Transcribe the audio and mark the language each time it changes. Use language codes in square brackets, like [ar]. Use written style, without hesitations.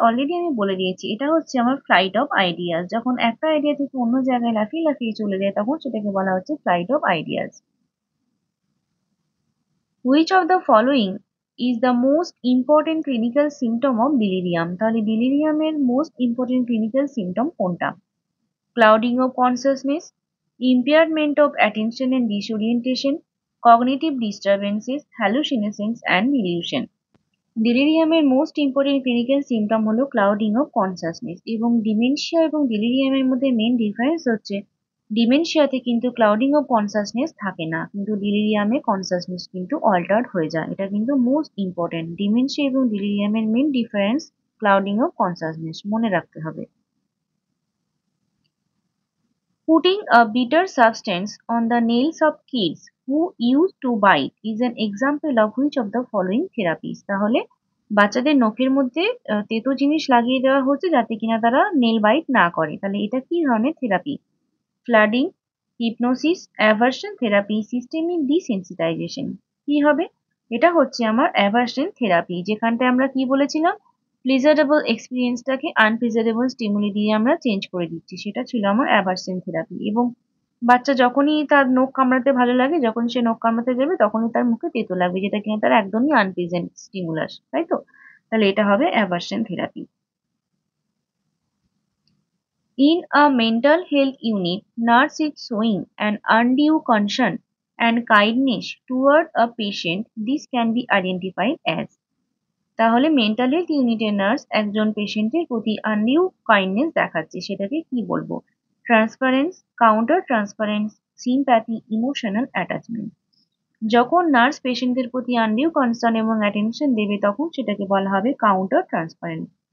[bn] Already আমি বলে দিয়েছি, এটা হচ্ছে আমার ফ্লাইট অফ আইডিয়াস। যখন একটা আইডিয়া থেকে অন্য জায়গায় লাফিয়ে লাফিয়ে চলে যায় তখন সেটাকে বলা হচ্ছে flight of ideas. [en] Which of the following is the most important clinical symptom of delirium? [bn] তাহলে ডিলিরিয়ামের মোস্ট ইম্পর্টেন্ট ক্লিনিক্যাল সিমটম কোনটা? [en] Clouding of consciousness, impairment of attention and disorientation, cognitive disturbances, hallucinations and delusion. [bn] ডিলিরিয়ামের most important clinical symptom হলো clouding of consciousness. এবং dementia এবং ডিলিরিয়ামের মধ্যে main difference হচ্ছে ডিমেনশিয়াতে কিন্তু clouding of consciousness থাকে না, কিন্তু ডিলিরিয়ামে কনসাসনেস কিন্তু অল্টার্ড হয়ে যায়। এটা কিন্তু মোস্ট ইম্পর্টেন্ট, ডিমেনশিয়া এবং ডিলিরিয়ামের main difference clouding of consciousness, মনে রাখতে হবে। [en] Putting a bitter substance on the nails of kids who used to bite is an example of which of the following therapies? [bn] তাহলে বাচ্চাদের নখের মধ্যে তেতো জিনিস লাগিয়ে দেওয়া হচ্ছে যাতে কিনা তারা নেল বাইট না করে, তাহলে এটা কি ধরনের therapy? Flooding, hypnosis, aversion therapy, systemic desensitisation. কি হবে? এটা হচ্ছে আমার অ্যাভার্সন থেরাপি, যেখানটায় আমরা কি বলেছিলাম, প্লিজারেবল এক্সপিরিয়েন্সটাকে আনপ্লিজারেবল স্টিমুলি দিয়ে আমরা চেঞ্জ করে দিচ্ছি, সেটা ছিল আমার অ্যাভার্সন থেরাপি। এবং বাচ্চা যখনই তার নখ কামড়াতে ভালো লাগে, যখন সে নখ কামড়াতে যাবে তখনই তার মুখে তেতো লাগবে, যেটা কিনা তার একদমই আনপ্লিজেন্ট স্টিমুলাস, তাই তো? তাহলে এটা হবে aversion therapy. [en] In a mental health unit, nurse is showing an undue concern and kindness toward a patient. This can be identified as. [bn] তাহলে মেন্টাল হেলথ ইউনিটের নার্স একজন পেশেন্টের প্রতি আনডিউ কাইন্ডনেস দেখাচ্ছে, সেটাকে কি বলবো? Transparence, counter transparence, sympathy, emotional attachment. যখন নার্স পেশেন্টের প্রতি আনডিউ কনসার্ন এবং অ্যাটেনশন দেবে তখন সেটাকে বলা হবে কাউন্টার ট্রান্সপারেন্ট।